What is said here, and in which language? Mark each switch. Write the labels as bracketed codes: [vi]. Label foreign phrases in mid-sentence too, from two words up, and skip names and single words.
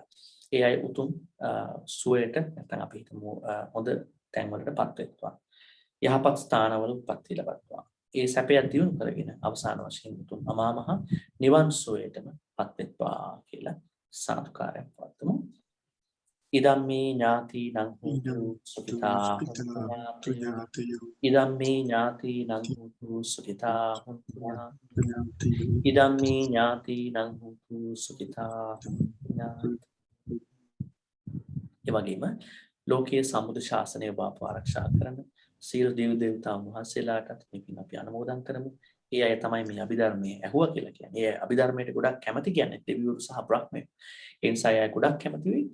[si] ඒ අය උතුම් සුවයට නැත්නම් අපි හිතමු හොඳ තැන්වලටපත් වෙත්වා. යහපත් ස්ථානවල උප්පත්ති ලැබත්වා. ඒ සැපය දියුණු කරගෙන අවසාන වශයෙන් උතුම් අමා මහ නිවන් සුවයටමපත් වෙත්වා කියලා සාදුකාරයක් පවත්වමු. [pi] ඉදම්මේ ඥාතිනං හෝතු සුඛිතා හොන්තු. ඉදම්මේ ඥාතිනං හෝතු සුඛිතා හොන්තු. ඉදම්මේ ඥාතිනං හෝතු සුඛිතා හොන්තු. [si] ඒ වගේම ලෝකයේ සම්බුදු ශාසනය ඔබ ආරක්ෂා කරන සියලු දේව දේවතාවුන් වහන්සේලාටත් මේකින් අපි අනුමෝදන් කරමු. ඒ අය තමයි මේ අභිධර්මයේ ඇහුවා කියලා කියන්නේ. ඒ අභිධර්මයට ගොඩක් කැමති කියන්නේ දෙවිවරු සහ බ්‍රහ්මයෝ. ඒ නිසා අය ගොඩක් කැමති වෙයි.